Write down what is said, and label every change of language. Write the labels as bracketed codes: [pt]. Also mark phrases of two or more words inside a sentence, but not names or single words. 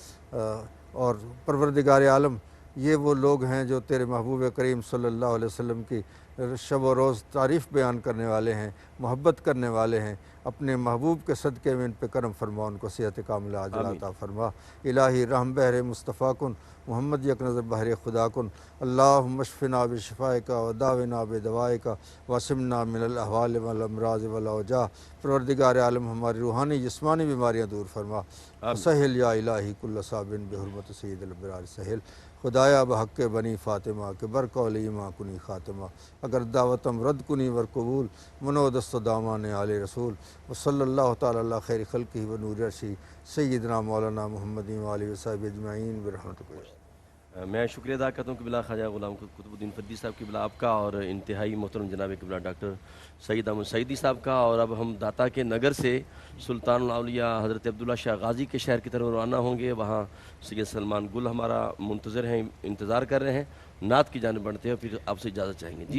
[ur] اور پروردگار عالم یہ وہ لوگ ہیں جو تیرے محبوب کریم [ar] صلی اللہ علیہ وسلم [ur] کی شب و روز تعریف بیان کرنے والے ہیں، محبت کرنے والے ہیں، اپنے محبوب کے صدقے میں ان پہ کرم فرما، ان کو صحت کاملہ عاجلہ عطا فرما۔ [fa] الہی رحم بحر مصطفیٰ کن، محمد یک نظر بحر خدا کن، [ar] اللہم اشفنا بشفائکا وداونا بدوائکا واسمنا من الاحوال والامراض والاوجاع۔ [ur] پروردگار عالم ہماری روحانی جسمانی بیماریاں دور فرما۔ [ar] سہل یا الہی کل صابن بحرمت سید الابرار سہل۔ [fa] خدایا بحق بنی فاطمہ کے برقول ایماں کنی خاتمہ، اگر دعوتم رد کنی ور قبول، منو دست و دامان آل رسول، [ar] وصلی اللہ تعالی اللہ خیر خلقہ و نور عرشی سیدنا مولانا محمد و آلہ وصحبہ اجمعین برحمتک۔ [ur] میں شکریہ ادا کرتا ہوں قبلہ خواجہ غلام قطب الدین فدی صاحب قبلہ آپ کا، اور انتہائی محترم جناب قبلہ ڈاکٹر سید احمد سعیدی صاحب کا۔ اور اب ہم داتا کے نگر سے سلطان الاولیاء حضرت عبداللہ شاہ غازی کے شہر کی طرف روانہ ہوں گے، وہاں سید سلمان گل ہمارا منتظر ہیں، انتظار کر رہے ہیں، نعت کی جانب بڑھتے ہیں، پھر آپ سے اجازت چاہیں گے۔